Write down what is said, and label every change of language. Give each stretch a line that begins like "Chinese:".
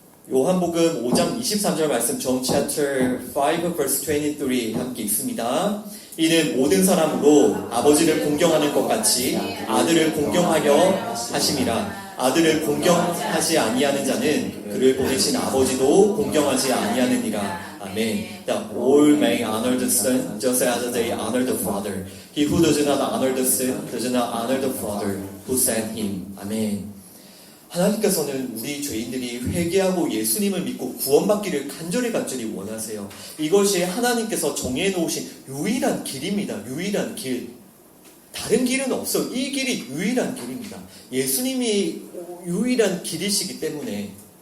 Korean: 요한복음 5장 23절 말씀
English: John chapter 5 verse 23
Korean: 함께 읽습니다. 이는 모든 사람으로 아버지를 공경하는 것 같이 아들을 공경하려 하심이라. 아들을 공경하지 아니하는 자는 그를 보내신 아버지도 공경하지 아니하느니라. 아멘.
English: That all may honor the Son just as they honor the Father. He who does not honor the Son does not honor the Father who sent him. 아멘.
Korean: 하나님께서는 우리 죄인들이 회개하고 예수님을 믿고 구원받기를 간절히 원하세요. 이것이 하나님께서 정해놓으신 유일한 길입니다. 유일한 길. 다른 길은 없어. 이 길이 유일한 길입니다. 예수님이 유일한 길이시기 때문에.